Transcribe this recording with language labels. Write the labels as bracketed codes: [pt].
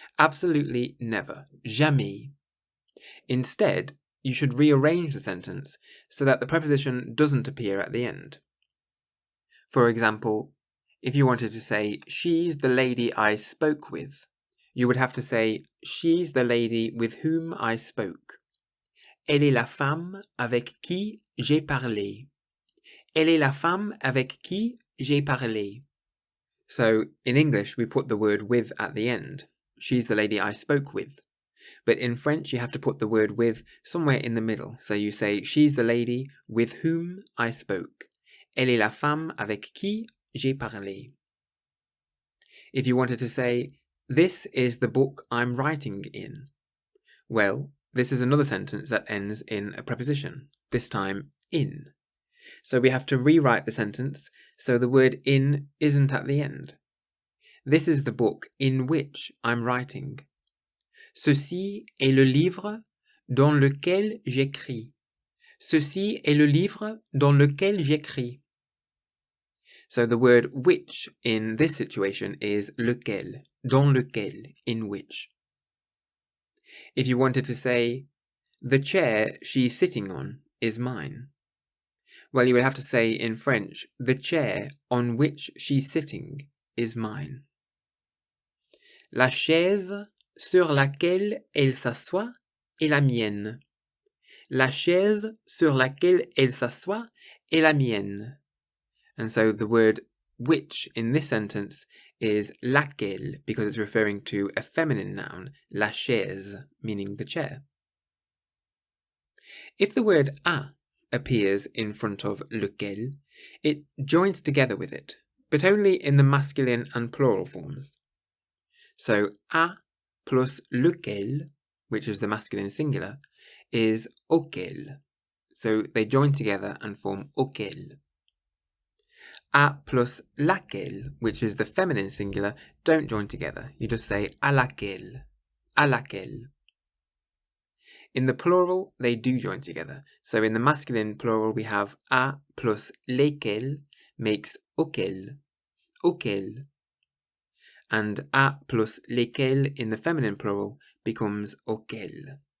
[en] Absolutely never. Jamais. Instead, you should rearrange the sentence so that the preposition doesn't appear at the end. For example, if you wanted to say, "She's the lady I spoke with," you would have to say, "She's the lady with whom I spoke." [fr] Elle est la femme avec qui j'ai parlé. Elle est la femme avec qui j'ai parlé. [en] So, in English, we put the word with at the end. She's the lady I spoke with. But in French, you have to put the word with somewhere in the middle. So you say, she's the lady with whom I spoke. Elle est la femme avec qui j'ai parlé. If you wanted to say, this is the book I'm writing in, well, this is another sentence that ends in a preposition, this time in. So we have to rewrite the sentence so the word in isn't at the end. This is the book in which I'm writing. [fr] Ceci est le livre dans lequel j'écris. Ceci est le livre dans lequel j'écris. [en] So the word which in this situation is lequel, [fr] dans lequel, [en] in which. If you wanted to say, the chair she's sitting on is mine, well, you would have to say in French, the chair on which she's sitting is mine. [fr] La chaise sur laquelle elle s'assoit est la mienne. La chaise sur laquelle elle s'assoit est la mienne. [en] And so the word which in this sentence is laquelle because it's referring to a feminine noun, la chaise, meaning the chair. If the word a appears in front of lequel, it joins together with it, but only in the masculine and plural forms. So a plus lequel, which is the masculine singular, is auquel. So they join together and form auquel. A plus laquelle, which is the feminine singular, don't join together. You just say [fr] à laquelle, à laquelle. [en] In the plural, they do join together. So in the masculine plural, we have a plus lesquels makes auquel, auquel. And a plus lesquels in the feminine plural becomes auquel.